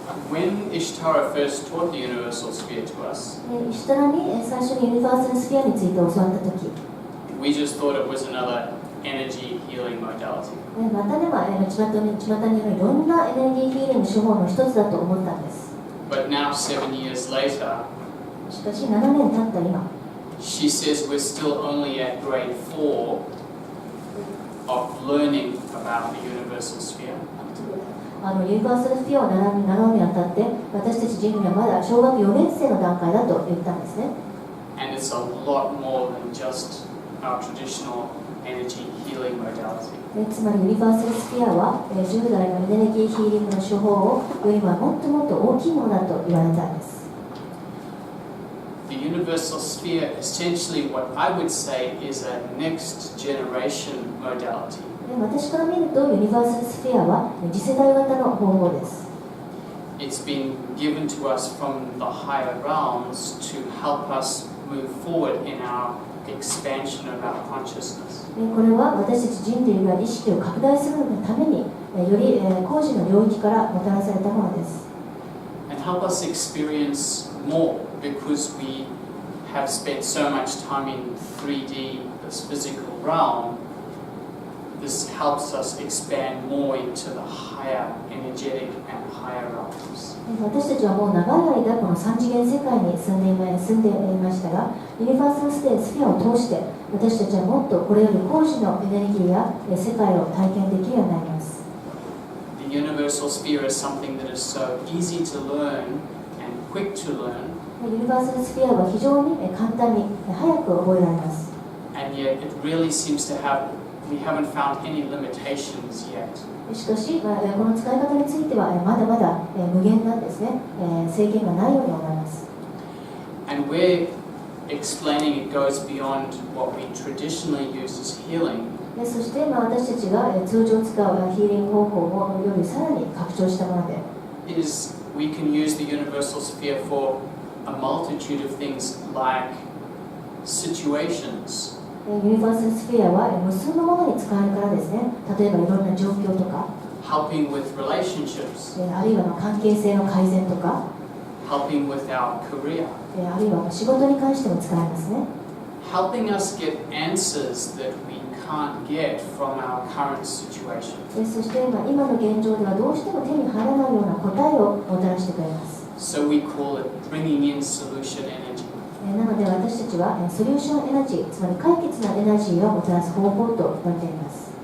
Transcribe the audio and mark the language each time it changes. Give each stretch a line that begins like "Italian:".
English: When Ishtara first taught the universal sphere to us,
Japanese: イシュタラに最初にユニバーサルスフィアについて教わったとき、
English: we just thought it was another energy healing modality.
Japanese: またね、巷にいろんなエネルギーヒーリング手法の一つだと思ったんです。
English: But now, 7 years later,
Japanese: しかし7年経った今、
English: she says we're still only at grade 4 of learning about the universal sphere.
Japanese: ユニバーサルスフィアを習うにあたって、私たち人類はまだ小学4年生の段階だと言ったんですね。
English: And it's a lot more than just our traditional energy healing modality.
Japanese: つまりユニバーサルスフィアは従来のエネルギーヒーリングの手法をよりはもっともっと大きいものだと言われたんです。
English: The universal sphere, essentially what I would say is a next generation modality.
Japanese: 私から見るとユニバーサルスフィアは次世代型の方法です。
English: It's been given to us from the higher realms to help us move forward in our expansion of our consciousness.
Japanese: これは私たち人類が意識を拡大するためにより高次の領域からもたらされたものです。
English: And help us experience more because we have spent so much time in 3D, this physical realm. This helps us expand more into the higher energetic and higher realms.
Japanese: 私たちはもう長い間この3次元世界に住んでいましたが、ユニバーサルスフィアを通して私たちはもっとこれより高次のエネルギーや世界を体験できるようになります。
English: The universal sphere is something that is so easy to learn and quick to learn.
Japanese: ユニバーサルスフィアは非常に簡単に早く覚えられます。
English: And yet it really seems to have, we haven't found any limitations yet.
Japanese: しかし、この使い方についてはまだまだ無限なんですね。制限がないように思います。
English: And we're explaining it goes beyond what we traditionally use as healing.
Japanese: そして、私たちが通常使うヒーリング方法をよりさらに拡張したもので、
English: Is we can use the universal sphere for a multitude of things like situations.
Japanese: ユニバーサルスフィアは無数のものに使えるからですね。例えばいろんな状況とか、
English: helping with relationships,
Japanese: あるいは関係性の改善とか、
English: helping with our career,
Japanese: あるいは仕事に関しても使えますね。
English: helping us get answers that we can't get from our current situation.
Japanese: そして今の現状ではどうしても手に入らないような答えをもたらしてくれます。
English: So we call it bringing in solution energy.
Japanese: なので私たちはソリューションエナジー、つまり解決のエナジーをもたらす方法と呼んでいます。